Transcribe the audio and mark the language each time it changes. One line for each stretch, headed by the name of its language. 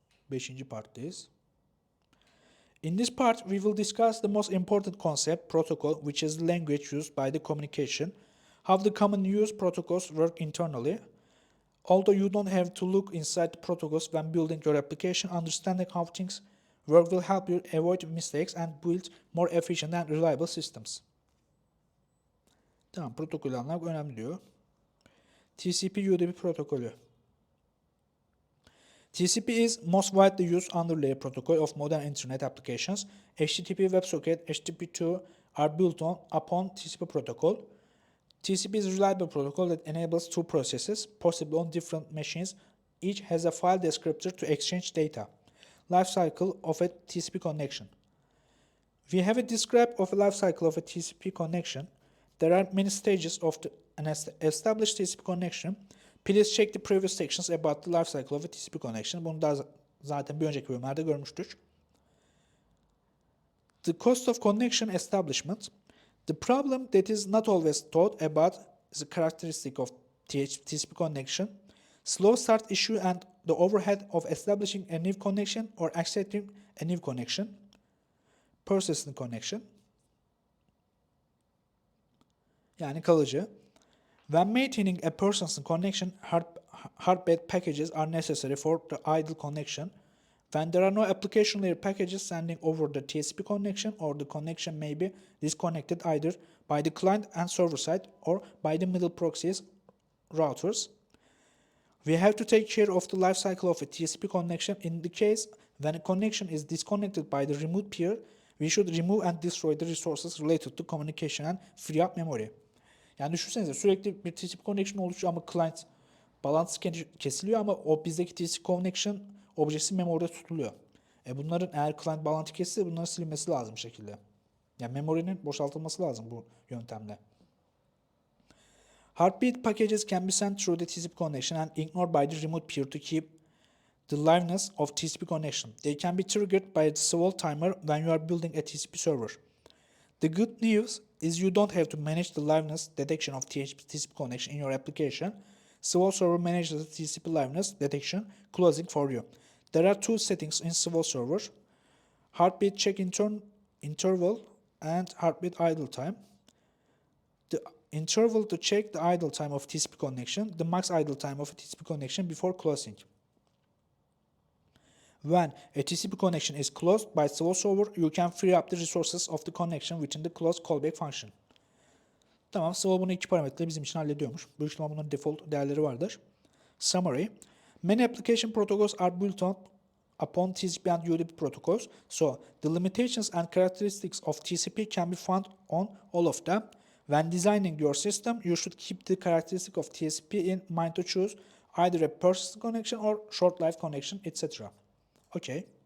English: 5.
Turkish: parttayız.
English: In this part, we will discuss the most important concept, protocol, which is the language used by the communication, how the common use protocols work internally. Although you don't have to look inside the protocols when building your application, understanding how things work will help you avoid mistakes and build more efficient and reliable systems.
Turkish: Tamam, protokolü anlamak önemli diyor. TCP UDP protokolü.
English: TCP is most widely used underlay protocol of modern internet applications. HTTP, WebSocket, HTTP2 are built upon TCP protocol. TCP is a reliable protocol that enables two processes, possibly on different machines. Each has a file descriptor to exchange data. Life cycle of a TCP connection. We have a describe of a life cycle of a TCP connection. There are many stages of an established TCP connection. Please check the previous sections about the life cycle of a TCP connection.
Turkish: Bunu da zaten bir önceki bölümlerde görmüştük.
English: The cost of connection establishment. The problem that is not always thought about is the characteristic of TCP connection, slow start issue and the overhead of establishing a new connection or accepting a new connection, persistent connection,
Turkish: yani kalıcı.
English: When maintaining a persistent connection, hardbed packages are necessary for the idle connection. When there are no application layer packages sending over the TCP connection, or the connection may be disconnected either by the client and server side or by the middle proxies routers. We have to take care of the life cycle of a TCP connection. In the case when a connection is disconnected by the remote peer, we should remove and destroy the resources related to communication and free up memory.
Turkish: Yani düşünsenize sürekli bir TCP connection oluşuyor ama client bağlantısı kesiliyor ama o bizdeki TCP connection objesi memoride tutuluyor. Bunların eğer client bağlantı kesilse bunların silinmesi lazım bir şekilde. Yani memorinin boşaltılması lazım bu yöntemle.
English: Heartbeat packages can be sent through the TCP connection and ignored by the remote peer to keep the liveness of TCP connection. They can be triggered by the Swoole timer when you are building a TCP server. The good news is you don't have to manage the liveness detection of TCP connection in your application. Swoole server manages the TCP liveness detection closing for you. There are two settings in Swoole server: heartbeat check interval and heartbeat idle time. The interval to check the idle time of TCP connection, the max idle time of a TCP connection before closing. When a TCP connection is closed by Swoole server, you can free up the resources of the connection within the close callback function.
Turkish: Tamam, Swoole bunu 2 parametre bizim için hallediyormuş. Büyük ihtimalle bunların default değerleri vardır.
English: Summary. Many application protocols are built upon TCP and UDP protocols, so the limitations and characteristics of TCP can be found on all of them. When designing your system, you should keep the characteristic of TCP in mind to choose either a persistent connection or short life connection, etc. Okay.